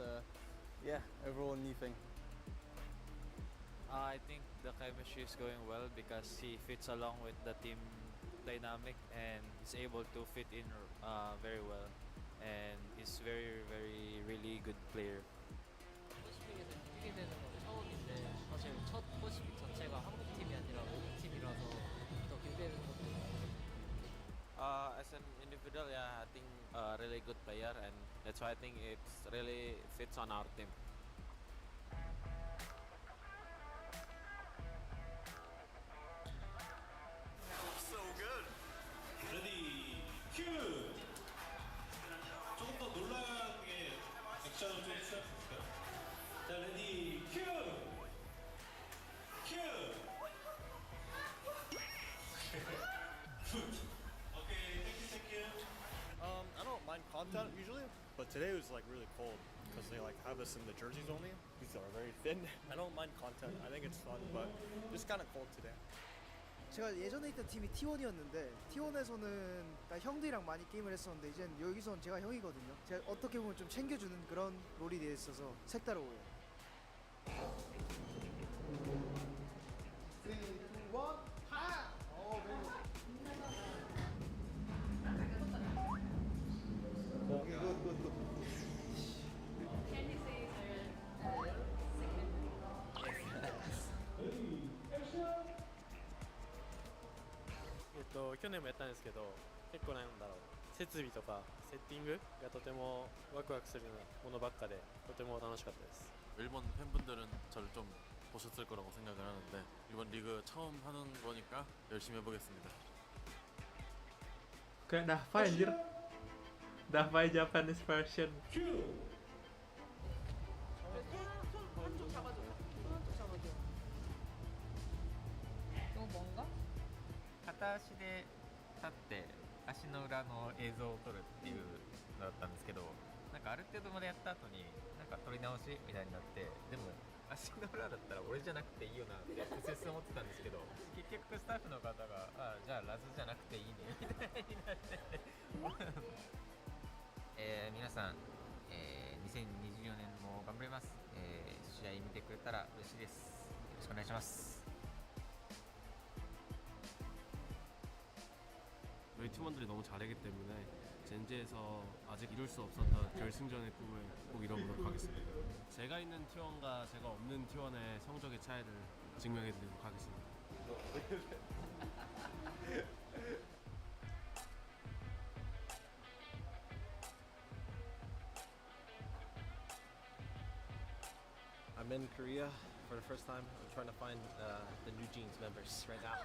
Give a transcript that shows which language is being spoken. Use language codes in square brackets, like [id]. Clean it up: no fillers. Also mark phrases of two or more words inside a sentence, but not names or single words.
[en] Yeah, overall new thing. I think the chemistry is going well because he fits along with the team dynamic and is able to fit in very well. And he's really good player. [ko] 퍼시픽에서 뛰게 되는 건 처음인데 사실 첫 퍼시픽 전체가 한국 팀이 아니라 외국 팀이라서 더 기대되는 것도 [en] As an individual, yeah, I think a really good player, and that's why I think it really fits on our team. So good. [ko] 레디, 큐! 조금 더 놀라게 액션을 좀 취할 수 있을까요? 자, 레디, 큐! 큐! [en] Okay, thank you. I don't mind content usually, but today was like really cold because they like have us in the jerseys only. These are very thin. I don't mind content. I think it's fun, but it's kind of cold today. [ko] 제가 예전에 있던 팀이 T1이었는데 T1에서는 형들이랑 많이 게임을 했었는데 이젠 여기선 제가 형이거든요. 제가 어떻게 보면 좀 챙겨주는 그런 롤이 되어 있어서 색다르고요. 3, 2, 1, 하! 오케이, 굿. [ja] 去年もやったんですけど結構なんだろう設備とかセッティングがとてもワクワクするようなものばっかでとても楽しかったです [ko] 일본 팬분들은 저를 좀 보셨을 거라고 생각을 하는데 이번 리그 처음 하는 거니까 열심히 해보겠습니다. [id] Kayak Dava anjir. Dava [en] Japanese version. [ko] 한쪽 잡아줘. 한쪽 잡아줘. 이거 뭔가? [ja] 片足で立って足の裏の映像を撮るっていうのだったんですけど、なんかある程度までやった後になんか撮り直しみたいになって、でも足の裏だったら俺じゃなくていいよなってうすうす思ってたんですけど、結局スタッフの方がじゃあラズじゃなくていいねみたいになって皆さん、2024年も頑張ります、試合見てくれたら嬉しいです。よろしくお願いします。 [ko] 저희 팀원들이 너무 잘하기 때문에 젠지에서 아직 이룰 수 없었던 결승전의 꿈을 꼭 이뤄보도록 하겠습니다. 제가 있는 T1과 제가 없는 T1의 성적의 차이를 증명해드리도록 하겠습니다. [en] I'm in Korea for the first time. I'm trying to find the New Jeans members right now.